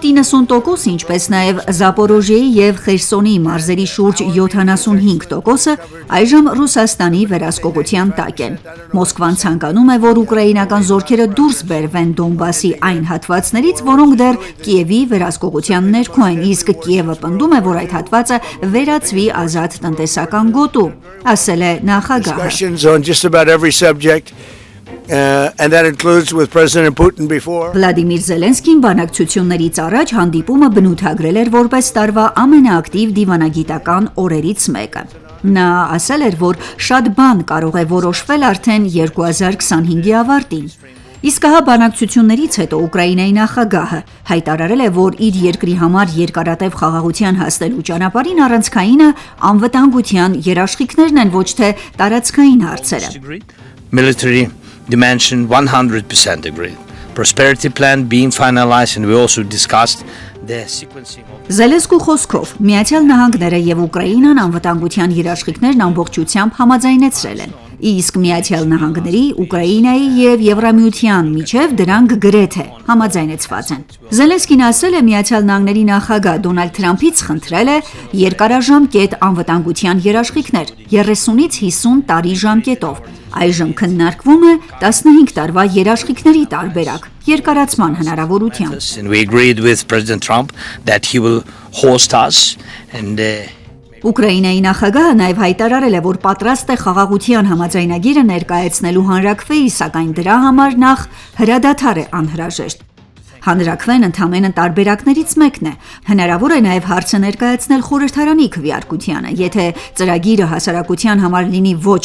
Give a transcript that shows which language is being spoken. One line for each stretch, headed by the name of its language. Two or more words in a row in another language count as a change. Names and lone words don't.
Armenian: 90%, ինչպես նաև Զապորոժիեի և Խերսոնի մարզերի շուրջ 75%-ը այժմ Ռուսաստանի վերահսկողության տակ են։ Մոսկվան ցանկանում է, որ ուկրաինական զորքերը դուրս բերվեն Դոնբասի այն հատվածներից, որոնք դեռ Կիևի վերահսկողության ներքո են, իսկ Կիևը պնդում է, որ այդ հատվածը վերածվի ազատ տնտեսական գոտու, ասել է նախագահը։
English: And that includes with President Putin before.
Armenian: Վլադիմիր Զելենսկին բանակցություններից առաջ հանդիպումը բնութագրել էր որպես տարվա ամենաակտիվ դիվանագիտական օրերից մեկը։ Նա ասել էր, որ շատ բան կարող է որոշվել արդեն 2025-ի ավարտին։ Իսկ հա բանակցություններից հետո Ուկրաինայի նախագահը հայտարարել է, որ իր երկրի համար երկարատև խաղաղության հասնելու ճանապարհին առանցքայինը անվտանգության երաշխիքներն են, ոչ թե տարածքային հարցերը։
English: Military dimension 100% agreed. Prosperity plan being finalized and we also discussed the sequencing of
Armenian: Զելենսկու խոսքով Միացյալ Նահանգները եւ Ուկրաինան անվտանգության երաշխիքներն ամբողջությամբ համաձայնեցրել են։ Իսկ Միացյալ Նահանգների, Ուկրաինայի եւ Եվրամիության միջև դրանք գրեթե համաձայնեցված են։ Զելենսկին ասել է Միացյալ Նահանգների նախագահ Դոնալդ Թրամփից խնդրել է երկարաժամկետ անվտանգության երաշխիքներ 30-ից 50 տարի ժամկետով։ Այժմ քննարկվում է 15 տարվա երաշխիքների տարբերակ երկարացման հնարավորությամբ։
English: We agreed with President Trump that he will host us and
Armenian: Ուկրաինայի նախագահը նաև հայտարարել է, որ պատրաստ է խաղաղության համաձայնագիրը ներկայացնելու հանրաքվեի, սակայն դրա համար նախ հրադադար է անհրաժեշտ։ Հանրաքվեն ընդամենը տարբերակներից մեկն է։ Հնարավոր է նաև հարցը ներկայացնել խորհրդարանի քվեարկությանը։ Եթե ծրագիրը հասարակության համար լինի ոչ